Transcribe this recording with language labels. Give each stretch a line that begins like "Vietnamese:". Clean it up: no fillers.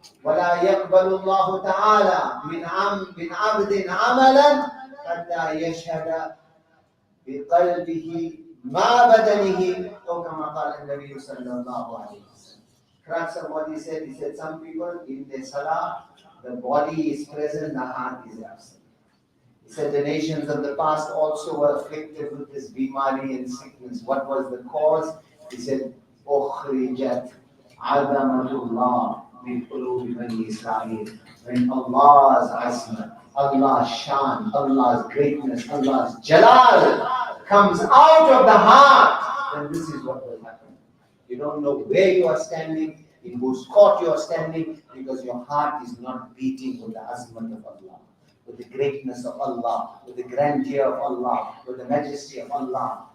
Arabic: ولا يقبل الله تعالى من عبد عملا حتى يشهد بقلبه ما بدنه أو كما قال النبي صلى الله عليه وسلم.
English: Crux of what he said, some people in their salah, the body is present, the heart is absent. He said the nations of the past also were afflicted with this bimari and sickness. What was the cause? He said,
Arabic: أخرجت عظمة الله من قلوب بني إسرائيل.
English: When Allah's azmat, Allah's shan, Allah's greatness, Allah's jalal comes out of the heart, then this is what will happen. You don't know where you are standing, in whose court you are standing, because your heart is not beating with the azmat of Allah, with the greatness of Allah, with the grandeur of Allah, with the majesty of Allah.